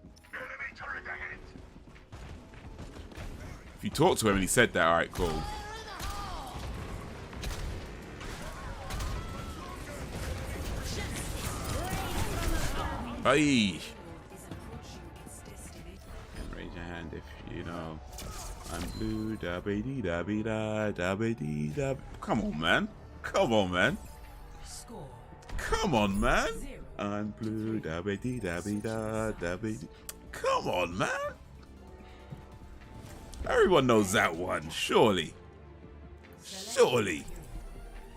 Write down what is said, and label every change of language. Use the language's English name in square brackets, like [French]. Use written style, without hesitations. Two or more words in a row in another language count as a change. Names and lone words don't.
[English] If you talked to him and he said that, alright, cool. Hey! Raise your hand if you know. I'm blue, da ba dee da be da da ba dee da. Come on, man. Come on, man. Come on, man. I'm blue, da ba dee da be da da ba dee. Come on, man. Everyone knows that one, surely. Surely.